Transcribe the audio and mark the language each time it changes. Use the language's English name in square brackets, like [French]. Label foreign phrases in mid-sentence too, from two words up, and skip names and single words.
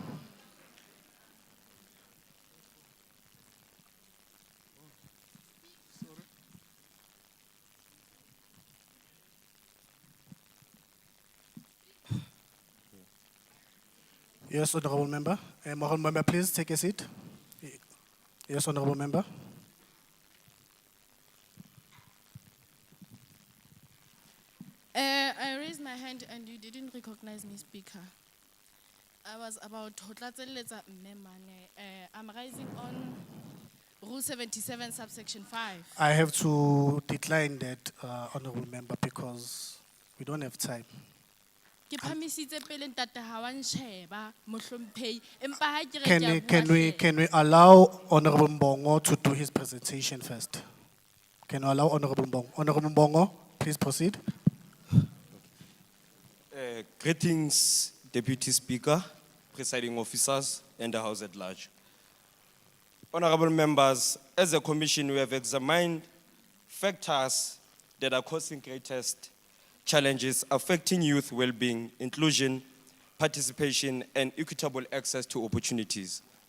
[English] Yes, honorable member. Honorable member, please take a seat. Yes, honorable member. I raised my hand and you didn't recognize me, Speaker. I was about to [Southern Sotho] tlatselletsa mme mane. [English] I'm rising on Rule 77, subsection 5. I have to decline that, honorable member, because we don't have time. [Southern Sotho] Ke phamisitse pele ntate ha wa nsheba, mohlomphehi, empa ha ke re ke a bua hle. [English] Can we allow Honorable Mbongo to do his presentation first? Can we allow Honorable Mbongo? Honorable Mbongo, please proceed. Greetings, Deputy Speaker, presiding officers, and the House at large. Honorable members, as a commission, we have examined factors that are causing greatest challenges affecting youth well-being, inclusion, participation, and equitable access to opportunities.